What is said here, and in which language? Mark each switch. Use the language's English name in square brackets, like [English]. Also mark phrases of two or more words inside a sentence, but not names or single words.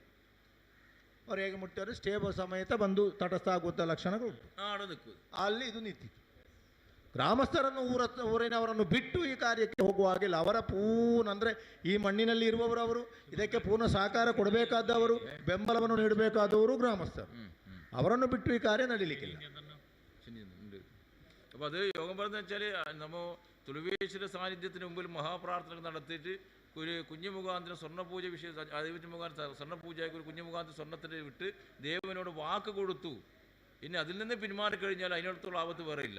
[Kannada] ಅವ್ರು ಹೇಗೆ ಮುಟ್ಟಿಅವರು ಸ್ಟೇ ಸಮೇತ ಬಂದು ತಟಸ್ಥ ಆಗುವಂಥ ಲಕ್ಷಣಗಳು ಉಂಟು. ಅಲ್ಲಿ ಇದು ನಿಂತಿತ್ತು. ಗ್ರಾಮಸ್ಥರನ್ನು ಊರಿನವರನ್ನು ಬಿಟ್ಟು ಈ ಕಾರ್ಯಕ್ಕೆ ಹೋಗುವಾಗಿಲ್ಲ. ಅವರ ಅಂದರೆ ಈ ಮಣ್ಣಿನಲ್ಲಿ ಇರುವವರು, ಇದಕ್ಕೆ ಪೂರ್ಣ ಸಹಕಾರ ಕೊಡಬೇಕಾದವರು, ಬೆಂಬಲವನ್ನು ನೀಡಬೇಕಾದವರು ಗ್ರಾಮಸ್ಥರು. ಅವರನ್ನು ಬಿಟ್ಟು ಈ ಕಾರ್ಯ ನಡೀಲಿಕ್ಕಿಲ್ಲ. [Malayalam] അപ്പോൾ അത് യോഗം പറഞ്ഞെന്ന് വെച്ചാൽ നമ്മൾ തുളുവേശ്വര സാന്നിധ്യത്തിന് മുമ്പിൽ മഹാപ്രാർത്ഥന നടത്തിയിട്ട് ഒരു കുഞ്ഞു മുഖാന്തരം സ്വർണ്ണപൂജ വിഷയം ദൈവത്തിന് മുഖാന്തരം സ്വർണ്ണപൂജയ്ക്ക് ഒരു കുഞ്ഞു മുഖാന്തരം സ്വർണ്ണത്തിന് വിട്ട് ദേവനോട് വാക്ക് കൊടുത്തു. ഇനി അതിൽ നിന്ന് പിന്മാറിക്കഴിഞ്ഞാൽ അതിനടുത്തുള്ള ആപത്ത് വേറെ ഇല്ല.